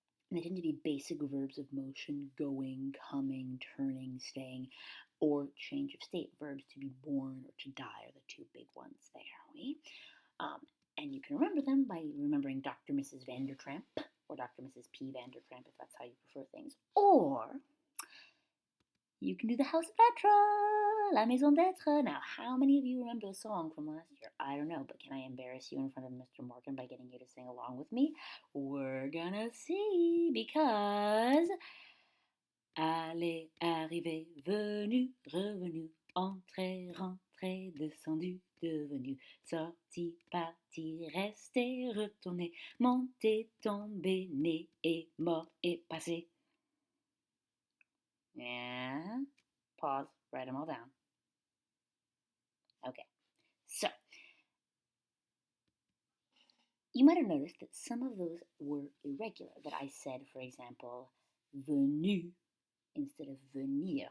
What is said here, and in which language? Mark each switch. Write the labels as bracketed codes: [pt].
[en] They tend to be basic verbs of motion: going, coming, turning, staying, or change of state. Verbs to be born or to die are the two big ones there. Oui? And you can remember them by remembering Dr. Mrs. Vandertramp, or Dr. Mrs. P. Vandertramp, if that's how you prefer things. Or you can do the House d'être, La Maison d'être. Now, how many of you remember the song from last year? I don't know, but can I embarrass you in front of Mr. Morgan by getting you to sing along with me? We're gonna see, because [fr] aller, arriver, venu, revenu, entrer, rentré, entré, descendu, devenu, sorti, parti, resté, retourné, monté, tombé, né et mort et passé. [en] Yeah. Pause, write them all down. Okay, so you might have noticed that some of those were irregular. That I said, for example, venu instead of venir.